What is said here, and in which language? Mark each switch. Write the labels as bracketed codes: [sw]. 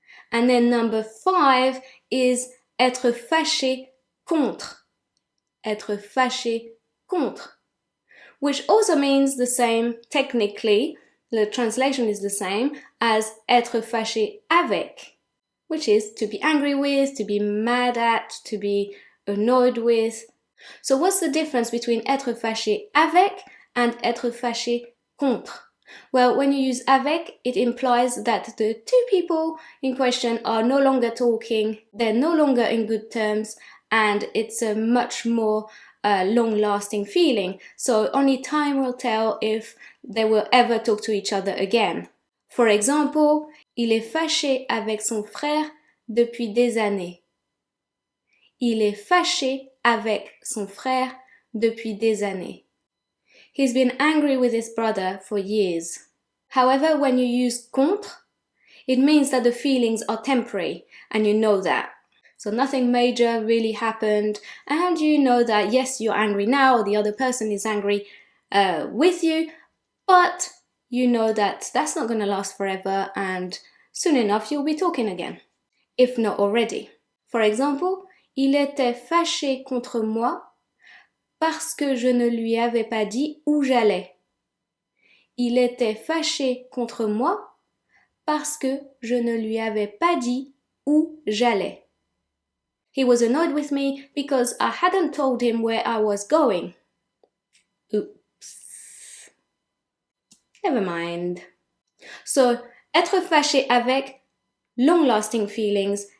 [en] And then number 5 is [fr] être fâché contre. Être fâché contre. [en] Which also means the same, technically, the translation is the same as [fr] être fâché avec, [en] which is to be angry with, to be mad at, to be annoyed with. So what's the difference between [fr] être fâché avec [en] and [fr] être fâché contre? [en] Well, when you use avec, it implies that the two people in question are no longer talking, they're no longer in good terms, and it's a much more long-lasting feeling. So only time will tell if they will ever talk to each other again. For example, [fr] il est fâché avec son frère depuis des années. Il est fâché avec son frère depuis des années. [en] He's been angry with his brother for years. However, when you use contre, it means that the feelings are temporary, and you know that. So nothing major really happened, and you know that yes, you're angry now, or the other person is angry with you, but you know that that's not going to last forever, and soon enough you'll be talking again, if not already. For example, [fr] il était fâché contre moi parce que je ne lui avais pas dit où j'allais. Il était fâché contre moi parce que je ne lui avais pas dit où j'allais. [en] He was annoyed with me because I hadn't told him where I was going. Oops. Never mind. So, [fr] être fâché avec, [en] long-lasting feelings.